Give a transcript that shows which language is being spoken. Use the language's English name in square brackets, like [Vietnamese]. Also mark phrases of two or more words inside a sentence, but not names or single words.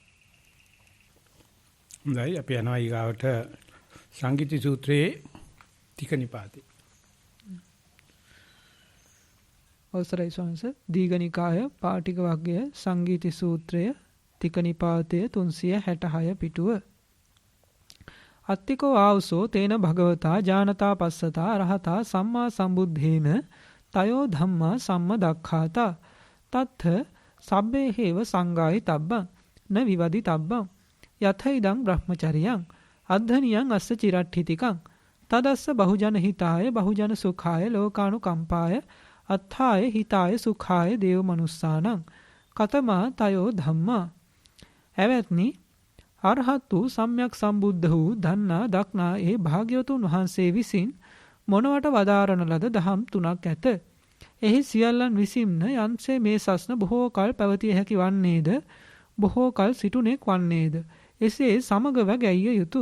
[Sinhala] හොඳයි අපි යනවා ඊගාවට සංගීති සූත්‍රයේ තික නිපාතේ. අවසරයි ස්වාමීන් දීඝනිකාය පාටික වර්ගය සංගීති සූත්‍රය තික නිපාතය 366 පිටුව. [Pali] අත්තිකෝ ආවසෝ තේන භගවතා ජානතා පස්සතා රහතා සම්මා සම්බුද්ධේන තයෝ ධම්මා සම්මදක්ඛාතා තත්ථ සබ්බේ හේව සංගායි තබ්බං න විවදි තබ්බං යතයිදං බ්‍රහ්මචරියං අද්ධනියං අස්ස චිරට්ඨිතිකං තදස්ස බහුජන හිතාය බහුජන සුඛාය ලෝකානුකම්පාය අත්ථාය හිතාය සුඛාය දේව මනුස්සානං කතමා තයෝ ධම්මා. [Sinhala] එවත්නි අරහත් වූ සම්්‍යක් සම්බුද්ධ වූ දන්නා දක්නා ඒ භාග්‍යවතුන් වහන්සේ විසින් මොනවට වදාරන ලද දහම් තුනක් ඇත. එහි සියල්ලන් විසින්ම යන්සේ මේ සස්න බොහෝ කල් පැවතිය හැකි වන්නේද බොහෝ කල් සිටුනෙක් වන්නේද එසේ සමගව ගැයිය යුතුය.